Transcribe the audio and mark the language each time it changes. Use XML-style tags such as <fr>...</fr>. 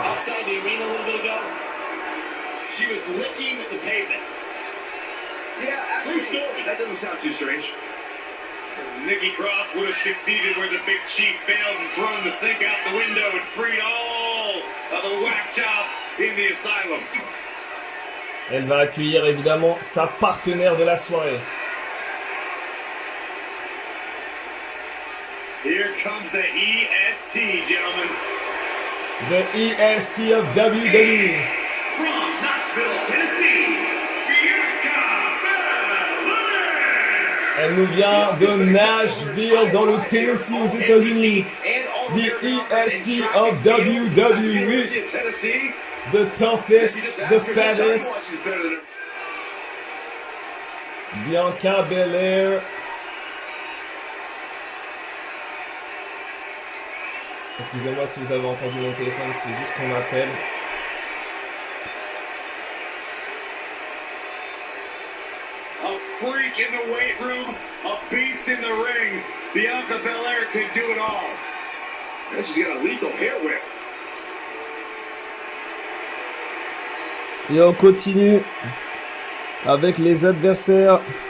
<en>Outside the arena a little bit ago, she was licking the pavement. Yeah, actually, that doesn't sound too strange. Nikki Cross would have succeeded where the Big Chief failed and thrown the sink out the window and freed all of the whack jobs in the asylum.</en> <fr>Elle va accueillir évidemment sa partenaire de la soirée.</fr> <en>Here comes the EST, gentlemen. The EST of WWE. From Knoxville, Tennessee, Bianca Belair.</en> <fr>Elle nous vient de Nashville dans le Tennessee aux États-Unis.</fr> <en>The EST of WWE. The toughest, the fattest. Bianca Belair.</en> <fr>Excusez-moi si vous avez entendu mon téléphone, c'est juste qu'on m'appelle.</fr> <en>A freak in the weight room, a beast in the ring. Bianca Belair can do it all. And she's got a lethal hair whip.</en> <fr>Et on continue avec les adversaires.</fr>